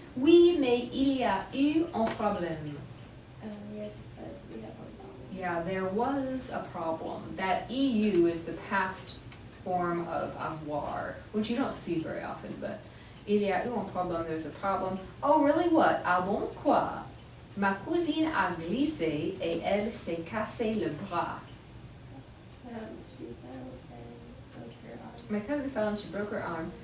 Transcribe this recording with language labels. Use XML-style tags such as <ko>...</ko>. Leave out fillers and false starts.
<fr>Oui, mais il y a eu un problème.</fr> <en>Yes, but we have one problem. Yeah, there was a problem. That EU is the past form of avoir, which you don't see very often, but</en> <fr>il y a eu un problème,</fr> <en>there's a problem. Oh, really, what?</en> <fr>Ah bon, quoi? Ma cousine a glissé et elle s'est cassé le bras.</fr> <en>She fell and broke her arm. My cousin fell and she broke her arm.</en>